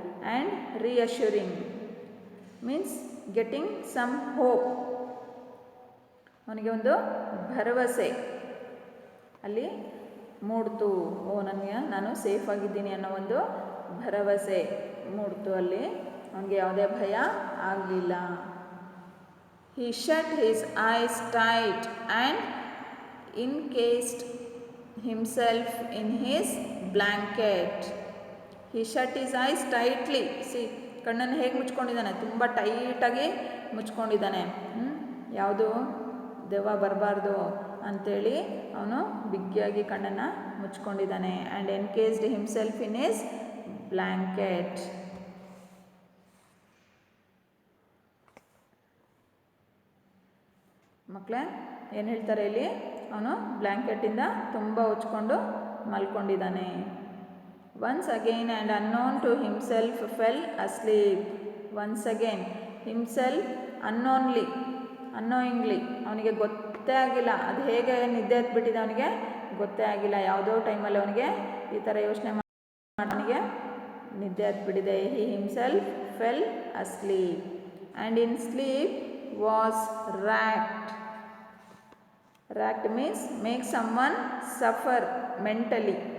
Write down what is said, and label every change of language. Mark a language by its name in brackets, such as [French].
[English] And reassuring means getting some hope. [Kannada] ಅವನಿಗೆ ಒಂದು ಭರವಸೆ ಅಲ್ಲಿ ಮೂಡ್ತು. ನಾನು ಸೇಫ್ ಆಗಿದ್ದೀನಿ ಅನ್ನೋ ಒಂದು ಭರವಸೆ ಮೂಡ್ತು ಅಲ್ಲಿ. ಅವನಿಗೆ ಯಾವುದೇ ಭಯ ಆಗಲಿಲ್ಲ. [English] He shut his eyes tight and encased himself in his blanket. He shut his eyes tightly. See, [Kannada] ಕಣ್ಣನ್ನು ಹೇಗೆ ಮುಚ್ಕೊಂಡಿದ್ದಾನೆ? ತುಂಬ ಟೈಟಾಗಿ ಮುಚ್ಕೊಂಡಿದ್ದಾನೆ. ಯಾವುದು ದೆವ್ವ ಬರಬಾರ್ದು ಅಂಥೇಳಿ ಅವನು ಬಿಗಿಯಾಗಿ ಕಣ್ಣನ್ನು ಮುಚ್ಕೊಂಡಿದ್ದಾನೆ. [English] And encased himself in his blanket. [Kannada] ಮಕ್ಕಳೇ, ಏನು ಹೇಳ್ತಾರೆ ಇಲ್ಲಿ? ಅವನು ಬ್ಲ್ಯಾಂಕೆಟಿಂದ ತುಂಬ ಉಚ್ಕೊಂಡು ಮಲ್ಕೊಂಡಿದ್ದಾನೆ. [English] Once again and unknown to himself fell asleep. Once again himself unknownly, annoyingly, [Kannada] ಅವನಿಗೆ ಗೊತ್ತೇ ಆಗಿಲ್ಲ. ಅದು ಹೇಗೆ ನಿದ್ದೆ ಎತ್ಬಿಟ್ಟಿದೆ ಅವನಿಗೆ ಗೊತ್ತೇ ಆಗಿಲ್ಲ. ಯಾವುದೋ ಟೈಮಲ್ಲಿ ಅವನಿಗೆ ಈ ಥರ ಯೋಚನೆ ಅವನಿಗೆ ನಿದ್ದೆ ಎತ್ಬಿಟ್ಟಿದೆ. [English] He himself fell asleep and in sleep was racked. Racked means make someone suffer mentally.